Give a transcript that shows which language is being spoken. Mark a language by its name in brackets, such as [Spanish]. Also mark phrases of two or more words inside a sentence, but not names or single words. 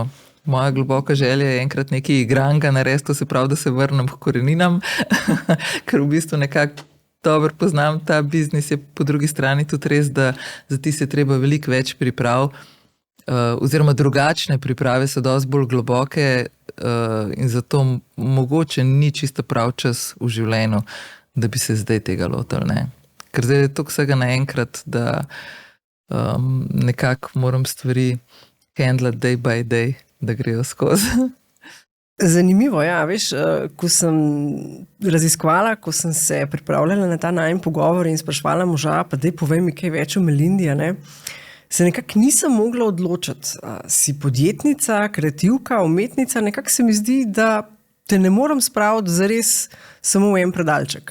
[Slovenian] Moja globoka želja je enkrat nekaj igranga narediti, to se pravi, da se vrnem k koreninam, ker v bistvu nekako dobro poznam ta biznis, je po drugi strani tudi res, da za ti se treba veliko več priprav, oziroma drugačne priprave so dosti bolj globoke in zato mogoče ni čisto prav čas v življenju, da bi se zdaj tega lotil, ne. Ker zdaj je toliko vsega naenkrat, da nekako moram stvari handlati [English] day by day, [Slovenian] da grejo skozi. Zanimivo, ja, veš, ko sem raziskovala, ko sem se pripravljala na ta najin pogovor in sprašvala moža, pa daj povej mi kaj več o Melindi, ne, se nekako nisem mogla odločiti. Si podjetnica, kreativka, umetnica, nekako se mi zdi, da te ne morem spraviti zares samo v en predalček.